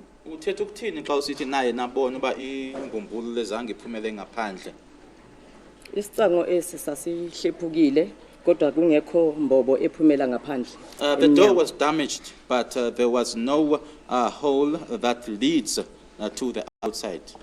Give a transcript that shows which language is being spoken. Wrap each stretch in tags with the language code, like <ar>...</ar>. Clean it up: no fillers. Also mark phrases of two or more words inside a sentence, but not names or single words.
<xh>Uthetha ukuthini xa usithi naye nabona uba ingumbulu lezange iphumele ngaphandle? Isicango esi sasihlephukile kodwa kungekho mbobo ephumela ngaphandle.</xh> <en>The door was damaged, but there was no hole that leads to the outside.</en>